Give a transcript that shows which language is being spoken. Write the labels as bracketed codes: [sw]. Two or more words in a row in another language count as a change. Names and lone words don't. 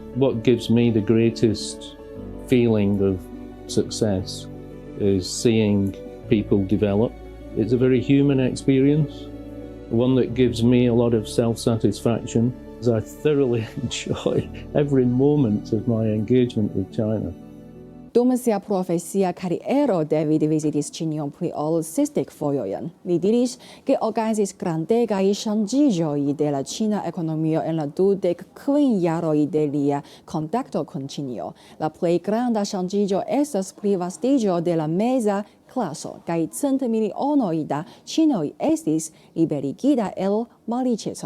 [en] What gives me the greatest feeling of success is seeing people develop. It's a very human experience, one that gives me a lot of self-satisfaction, as I thoroughly enjoy every moment of my engagement with China. [eo] Dum sia profesia kariero David visitis Ĉinion pli ol 60 fojojn. Li diris, ke okazis grandegaj ŝanĝiĝoj de la ĉina ekonomio en la 25 jaroj de lia kontakto kun Ĉinio. La plej granda ŝanĝiĝo estas plivastiĝo de la meza klaso, kaj centmilionoj da ĉinoj estis liberigita el malriĉeco.